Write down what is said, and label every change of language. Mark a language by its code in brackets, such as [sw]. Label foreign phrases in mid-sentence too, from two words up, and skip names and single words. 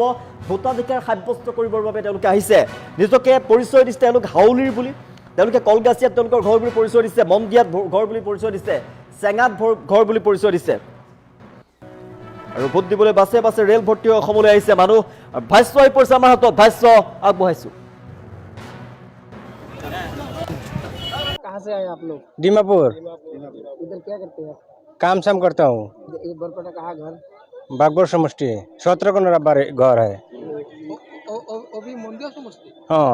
[as] ভোটাধিকাৰ সাব্যস্ত কৰিবৰ বাবে তেওঁলোকে আহিছে। নিজকে পৰিচয় দিছে তেওঁলোক হাউলিৰ বুলি, তেওঁলোকে কলগাছিয়াত তেওঁলোকৰ ঘৰ বুলি পৰিচয় দিছে, মন্দিয়াত ঘৰ বুলি পৰিচয় দিছে, চেঙাত ঘৰ বুলি পৰিচয় দিছে। আৰু ভোট দিবলৈ বাছে বাছে ৰেল ভৰ্তি হৈ অসমলৈ আহিছে মানুহ। ভাষ্য আহি পৰিছে আমাৰ হাতত, ভাষ্য আগবঢ়াইছোঁ। [hi] कहाँ से आए आप लोग? दीमापुर। इधर क्या करते हैं? काम शाम करता हूँ। ये बरपेटा कहाँ घर? बागपुर समष्टि 17 को मेरा घर है। अभी मंदिया समझते? हाँ